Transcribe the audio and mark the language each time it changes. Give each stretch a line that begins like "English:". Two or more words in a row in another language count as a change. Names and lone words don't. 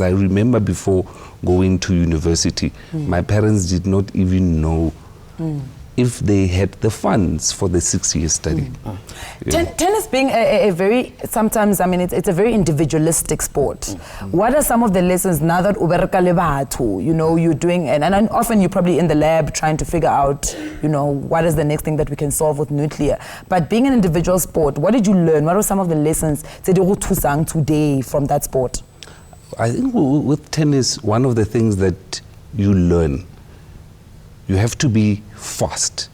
English: I remember before going to university, my parents did not even know if they had the funds for the 6-year study. Tennis being a very, sometimes, I mean, it's a very individualistic sport. What are some of the lessons now that
Southern Sotho: ubereka le batho,
English: you know, you're doing, and often you're probably in the lab trying to figure out, you know, what is the next thing that we can solve with nuclear. But being an individual sport, what did you learn? What were some of the lessons today from that sport? I think with tennis, one of the things that you learn, you have to be fast.